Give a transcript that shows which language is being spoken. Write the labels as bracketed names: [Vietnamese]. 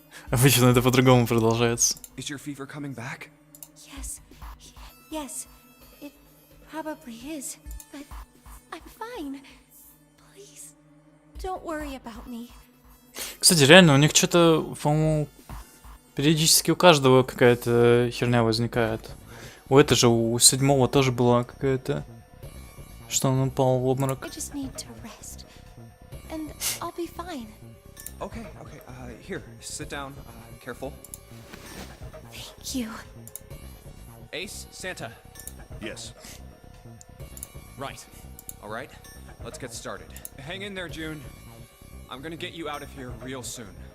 [Russian] обычно это по-другому продолжается. [English] Is your fever coming back? Yes, it probably is, but I'm fine. Please, don't worry about me. [Russian] Кстати, реально, у них что-то, по-моему, периодически у каждого какая-то херня возникает. У этого же, у 7-го тоже была какая-то, что он упал в обморок. [English] I just need to rest, and I'll be fine. Okay, here, sit down. Careful. Thank you. Ace, Santa. Yes. Right. All right, let's get started. Hang in there, June. I'm gonna get you out of here real soon.